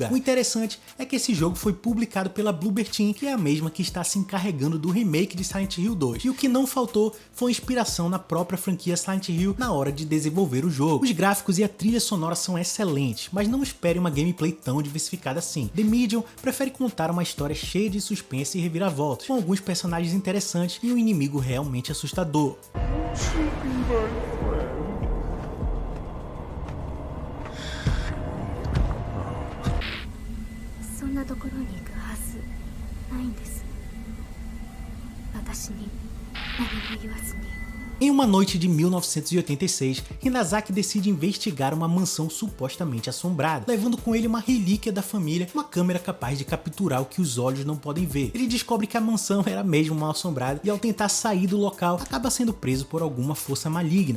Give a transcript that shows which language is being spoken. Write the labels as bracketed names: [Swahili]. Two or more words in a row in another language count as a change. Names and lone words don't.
[Portuguese] O interessante é que esse jogo foi publicado pela Bloober Team, que é a mesma que está se encarregando do remake de Silent Hill 2, e o que não faltou foi inspiração na própria franquia Silent Hill na hora de desenvolver o jogo. Os gráficos e a trilha sonora são excelentes, mas não espere uma gameplay tão diversificada assim. The Medium prefere contar uma história cheia de suspense e reviravoltas, com alguns personagens interessantes e um inimigo realmente assustador. [Japanese] そんなところに行くはずないんです。私に何も言わずに。 [Portuguese] Em uma noite de 1986, Hinazaki decide investigar uma mansão supostamente assombrada, levando com ele uma relíquia da família, uma câmera capaz de capturar o que os olhos não podem ver. Ele descobre que a mansão era mesmo mal assombrada e ao tentar sair do local, acaba sendo preso por alguma força maligna.